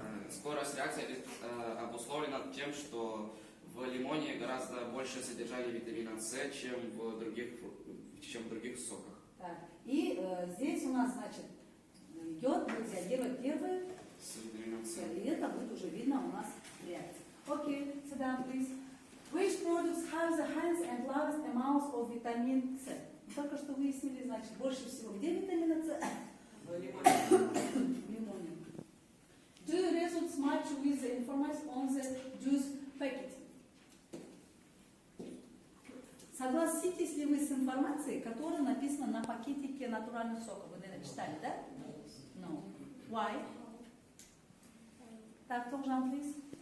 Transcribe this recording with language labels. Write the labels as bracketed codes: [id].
[ru] Скорость реакции обусловлена тем, что в лимоне гораздо больше содержания витамина С, чем в других соках. Так. И здесь у нас, значит, йод будет реагировать первый, С витамином С. и это будет уже видно у нас в реакции. [en] Okay, sit down, please. Which products have the highest and lowest amounts of vitamin C? [ru] Только что выяснили, значит, больше всего где витамина С? В лимоне. [en] Do you result much with the information on the juice packet? [ru] Согласитесь ли вы с информацией, которая написана на пакетике натуральных соков? Вы, наверное, читали, да? [en] No. Why? [ru] Так, кто Жан, [en] please?